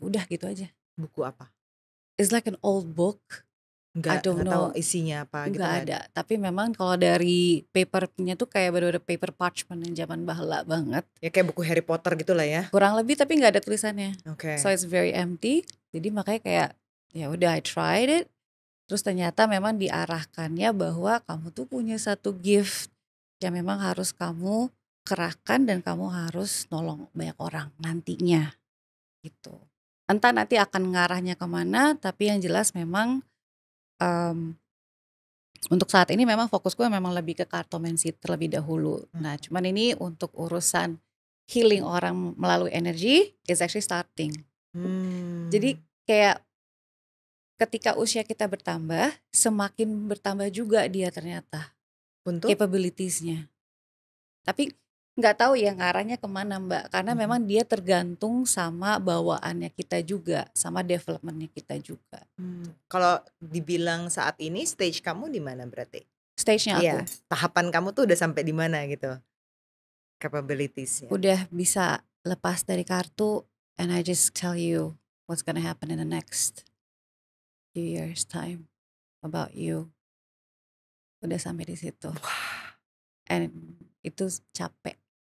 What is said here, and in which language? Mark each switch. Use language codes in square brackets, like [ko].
[id] Udah gitu aja. Buku apa? [en] It's like an old book. [id] Nggak tahu isinya apa gitu. Nggak ada. Tapi memang kalau dari papernya tuh kayak bener-bener paper parchment yang zaman bahla banget. Ya kayak buku Harry Potter gitu lah ya. Kurang lebih tapi nggak ada tulisannya. [en] Okay. So it's very empty. [id] Jadi makanya kayak ya udah [en] I tried it. [id] Terus ternyata memang diarahkannya bahwa kamu tuh punya satu gift yang memang harus kamu kerahkan dan kamu harus nolong banyak orang nantinya gitu. Entah nanti akan ngarahnya kemana, tapi yang jelas memang untuk saat ini memang fokusku memang lebih ke kartomancy terlebih dahulu. Nah cuman ini untuk urusan healing orang melalui energi [en] is actually starting. [id] Jadi kayak ketika usia kita bertambah, semakin bertambah juga dia ternyata untuk capabilitiesnya. Tapi nggak tahu ya ngarahnya kemana Mbak, karena memang dia tergantung sama bawaannya kita juga, sama developmentnya kita juga. Kalau dibilang saat ini stage kamu di mana berarti? Stage-nya aku. Iya, tahapan kamu tuh udah sampai di mana gitu? Capabilitiesnya. Udah bisa lepas dari kartu, [en] and I just tell you what's gonna happen in the next few years time about you. [id] Udah sampai di situ. And itu capek.